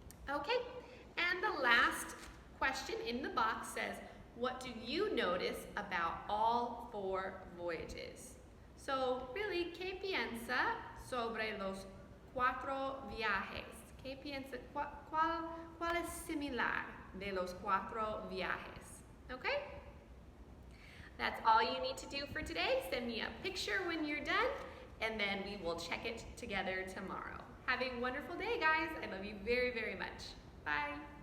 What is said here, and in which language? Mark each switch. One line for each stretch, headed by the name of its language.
English: Okay, and the last question in the box says, what do you notice about all 4 voyages? So really,
Spanish: ¿qué piensa sobre los 4 viajes? ¿Qué piensa, cuál es similar de los 4 viajes?
English: Okay? That's all you need to do for today. Send me a picture when you're done, and then we will check it together tomorrow. Have a wonderful day, guys. I love you very, very much. Bye.